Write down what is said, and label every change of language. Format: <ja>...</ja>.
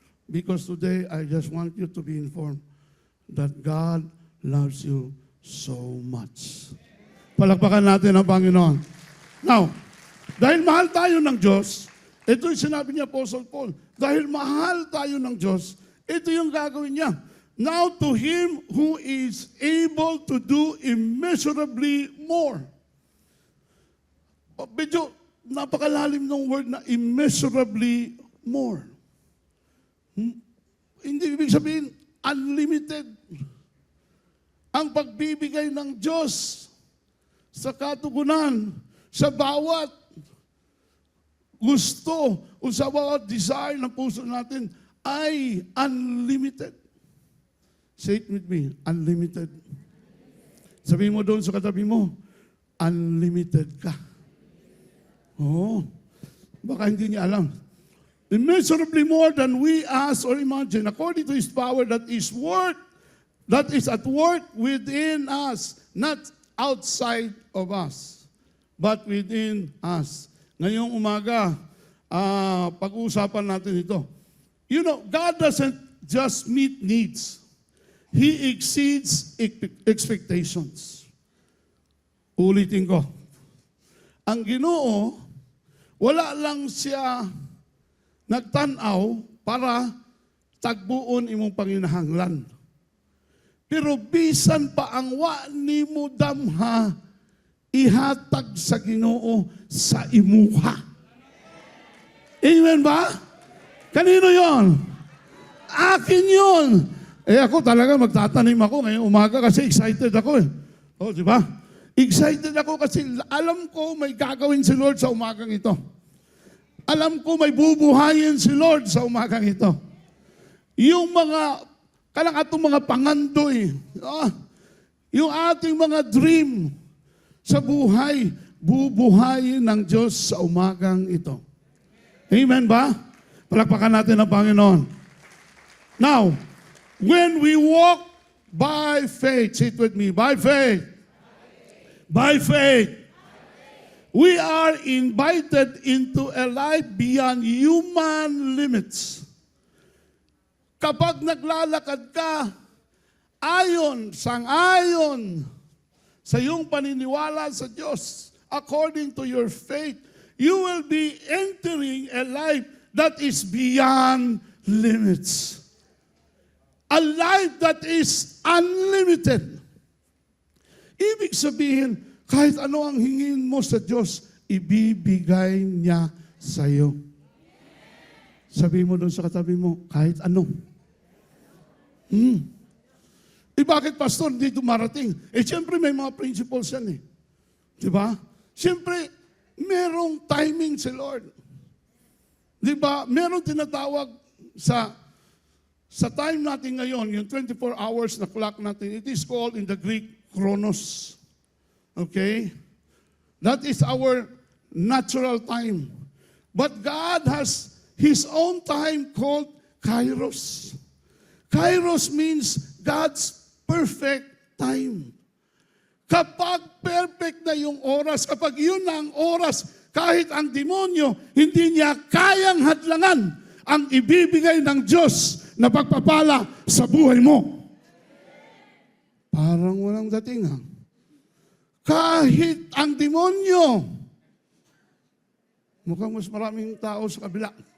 <en>Because today, I just want you to be informed that God loves you so much.</en> <tl>Palakpakan natin ang Panginoon.</tl> <en>Now,</en> <tl>Dahil mahal tayo ng Diyos, ito yung sinabi ni Apostle Paul, dahil mahal tayo ng Diyos, ito yung gagawin niya.</tl> <en>Now to Him who is able to do immeasurably more.</en> <tl>Medyo napakalalim ng word na immeasurably more. Hindi ibig sabihin, unlimited. Ang pagbibigay ng Diyos sa katugunan, sa bawat gusto o sa bawat desire ng puso natin ay unlimited.</tl> <en>Say it with me, unlimited.</en> <tl>Sabihin mo doon sa katabi mo, unlimited ka. Oo. Baka hindi niya alam.</tl> <en>Immeasurably more than we ask or imagine, according to His power that is at work within us, not outside of us, but within us.</en> <tl>Ngayong umaga, pag-uusapan natin ito.</tl> <en>You know, God doesn't just meet needs. He exceeds expectations.</en> <tl>Ulitin ko.</tl> <ceb>Ang Ginoo, wala lang siya nagtanaw para tagbuon imong panginahanglan. Pero bisan pa ang wa nimo damha, ihatag sa Ginoo sa imuha.</ceb> <tl>Amen ba? Kanino yon? Akin yon. Ako talaga magtatanim ako ngayong umaga kasi excited ako eh. Oh, di ba? Excited ako kasi alam ko may gagawin si Lord sa umagang ito. Alam ko may bubuhayin si Lord sa umagang ito. Yung mga,</tl> <ceb>atong mga pangandoy,</ceb> <tl>yung ating mga dream sa buhay, bubuhayin ng Diyos sa umagang ito. Amen ba? Palakpakan natin ang Panginoon.</tl> <en>Now, when we walk by faith, say it with me, by faith. By faith. We are invited into a life beyond human limits.</en> <tl>Kapag naglalakad ka, sang-ayon sa iyong paniniwala sa Diyos,</tl> <en>according to your faith, you will be entering a life that is beyond limits. A life that is unlimited.</en> <tl>Ibig sabihin, kahit ano ang hingin mo sa Diyos, ibibigay niya sa iyo. Sabihin mo doon sa katabi mo, kahit ano. Bakit pastor hindi dumarating? Siyempre may mga principles yan eh. Di ba? Siyempre, merong timing si Lord. Di ba? Merong tinatawag sa time natin ngayon, yung 24 hours na clock natin,</tl> <en>it is called in the Greek,</en> <tl>chronos. Okay?</tl> <en>That is our natural time. But God has His own time called kairos. Kairos means God's perfect time.</en> <tl>Kapag perfect na yung oras, kapag yun na ang oras, kahit ang demonyo, hindi niya kayang hadlangan ang ibibigay ng Diyos na pagpapala sa buhay mo. Parang walang dating ha. Kahit ang demonyo, mukhang mas maraming tao sa kabila.</tl>